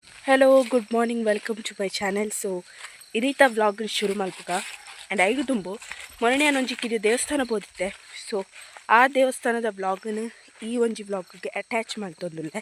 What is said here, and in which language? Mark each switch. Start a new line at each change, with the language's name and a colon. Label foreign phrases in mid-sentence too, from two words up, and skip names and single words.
English: Hello, good morning, welcome to my channel. So,
Tulu: ಇದೀತ ವ್ಲಾಗ್ ಶುರು ಮಲ್ಪುಗ ಆ್ಯಂಡ್ ಐದು ತುಂಬು ಮೊನ್ನೆ ಒಂಜಿಕ್ಕಿದು ದೇವಸ್ಥಾನ ಬೋದಿತ್ತೆ. ಸೊ ಆ ದೇವಸ್ಥಾನದ ವ್ಲಾಗನ್ನು ಈ ಒಂಜಿ ವ್ಲಾಗ್ಗೆ ಅಟ್ಯಾಚ್ ಮಾಡ್ತೊಂದುಲ್ಲೆ.